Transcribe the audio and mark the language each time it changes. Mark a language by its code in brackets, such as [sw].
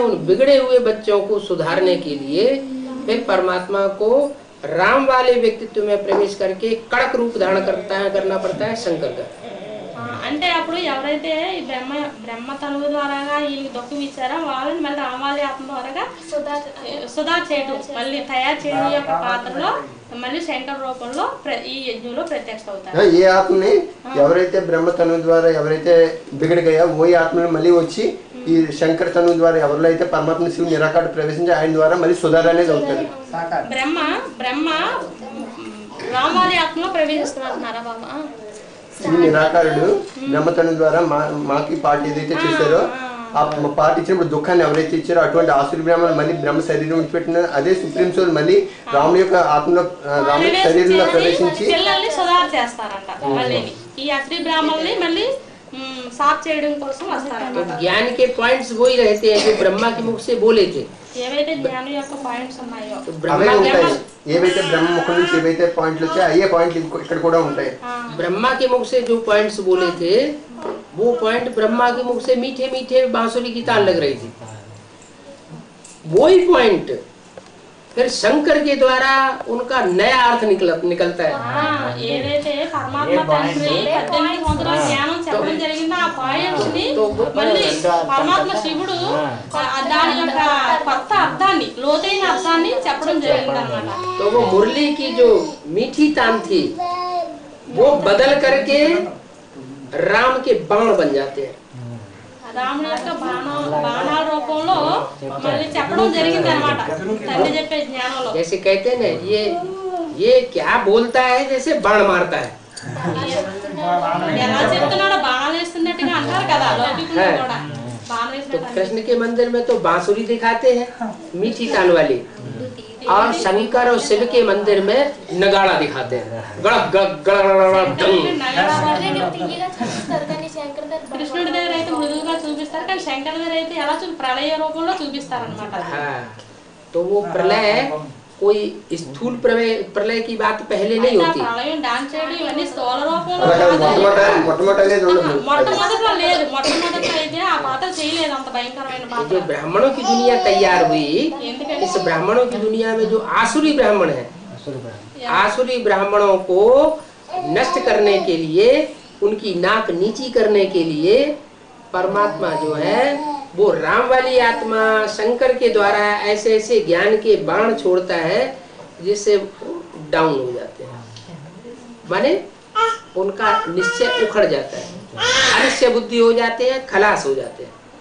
[hi] उन बिगड़े हुए बच्चों को सुधारने के लिए फिर परमात्मा को राम वाले व्यक्तित्व में प्रवेश करके कड़क रूप धारण करना पड़ता है शंकर का। [te] అంటే అప్పుడు ఎవరైతే ఈ బ్రహ్మ తనువు ద్వారాగా వీళ్ళకి దుఃఖం ఇచ్చారో వాళ్ళని మళ్ళీ రామవాలి ఆత్మ ద్వారాగా సుధా చేయడం మళ్ళీ తయారు చేయడం యొక్క పాత్రలో మళ్ళీ శంకర రూపంలో ఈ యజ్ఞంలో ప్రత్యక్ష అవుతారు। ఏ ఆత్మని ఎవరైతే బ్రహ్మ తనువు ద్వారా ఎవరైతే బిగడగయా ఓ ఆత్మని మళ్ళీ వచ్చి ఈ శంకర తనువు ద్వారా ఎవరిలో అయితే పరమాత్మ శివుని నిరాకార ప్రవేశించి ఆయన ద్వారా మళ్ళీ సుధార అనేది అవుతుంది। బ్రహ్మ రామవాలి ఆత్మలో ప్రవేశిస్తున్నారా బాబా? శివుని నిరాకారుడు బ్రహ్మతను ద్వారా మాకి పార్టీ ఏదైతే చేశారో ఆ పార్టీ ఇచ్చినప్పుడు దుఃఖాన్ని ఎవరైతే ఇచ్చారో అటువంటి ఆసురి బ్రాహ్మణులు మళ్ళీ బ్రహ్మ శరీరం విడిచిపెట్టిన అదే సుప్రీం సోల్ మళ్ళీ రాముని యొక్క ఆత్మలో రాముని శరీరంలో ప్రవేశించి పిల్లల్ని సుధార చేస్తారంట। మళ్ళీ ఈ అసరి బ్రాహ్మణుల్ని మళ్ళీ साफ చేయడం కోసం వస్తారు। [hi] तो ज्ञान के पॉइंट्स वही रहते हैं जो ब्रह्मा के मुख से बोले थे। [te] ఏవైతే జ్ఞానం యొక్క పాయింట్స్ ఉన్నాయో ఏవైతే బ్రహ్మ ముఖం నుంచి ఏవైతే పాయింట్లు వచ్చాయో అయ్యే పాయింట్లు ఇక్కడ కూడా ఉంటాయి। [hi] ब्रह्मा के मुख से जो पॉइंट्स बोले थे वो पॉइंट ब्रह्मा के मुख से मीठे मीठे बांसुरी की ताल लग रही थी। वही पॉइंट फिर शंकर के द्वारा उनका नया अर्थ निकलता है। [te] ఏదైతే పరమాత్మ తండ్రి 18 సంవత్సరాల జ్ఞానం చెప్పడం జరిగిందో ఆ పాయింట్స్ ని మళ్ళీ పరమాత్మ శివుడు దాని యొక్క కొత్త అర్థాన్ని లోతైన చెప్పడం జరిగింది అన్నమాట. [hi] तो वो मुरली की जो मीठी तान थी वो बदल करके राम के बाण बन जाते हैं। [te] రాముడి యొక్క బాణాల రూపంలో మళ్ళీ చెప్పడం జరిగింది అన్నమాట తండ్రి చెప్పే జ్ఞానంలో. [hi] जैसे कहते हैं ना ये क्या बोलता है जैसे बाण मारता है। [te] ఎలా చెప్తున్నాడో బాణాలు వేస్తున్నట్టుగా అంటారు కదా లౌకికులు కూడా బాణం [hi] तो [te] వేసినట్టు. [hi] कृष्ण के मंदिर में तो बांसुरी दिखाते हैं मीठी तान वाली, और शंकर और शिव के मंदिर में नगाड़ा दिखाते हैं, गड़क गड़क गड़क डंग। [te] తీయగా చూపిస్తారు కానీ శంకర్ గారు కృష్ణుడి దగ్గర అయితే మృదువుగా చూపిస్తారు కానీ శంకర్ దగ్గర అయితే ఎలా ప్రళయ రూపంలో చూపిస్తారు అనమాట. [hi] हाँ, तो वो प्रलय कोई स्थूल प्रलय की बात पहले नहीं होती। [te] ప్రళయం డాన్స్ చేయడం ఇవన్నీ స్థూల రూపంలో మొట్టమొదటి మొట్టమొదట్లో లేదు. మొట్టమొదట్లో అయితే ఆ పాత్ర చేయలేదు అంత భయంకరమైన పాత్ర. [hi] जो ब्राह्मणों की दुनिया तैयार हुई, [te] ఎందుకంటే [hi] इस ब्राह्मणों की दुनिया में जो आसुरी ब्राह्मण है, आसुरी ब्राह्मणों को नष्ट करने के लिए, उनकी नाक नीची करने के लिए परमात्मा जो है वो राम वाली आत्मा शंकर के द्वारा ऐसे ऐसे ज्ञान के बाण छोड़ता है जिससे डाउन हो जाते हैं, माने उनका निश्चय उखड़ जाता है, अनिश्चय बुद्धि हो जाते हैं, खलास हो जाते हैं।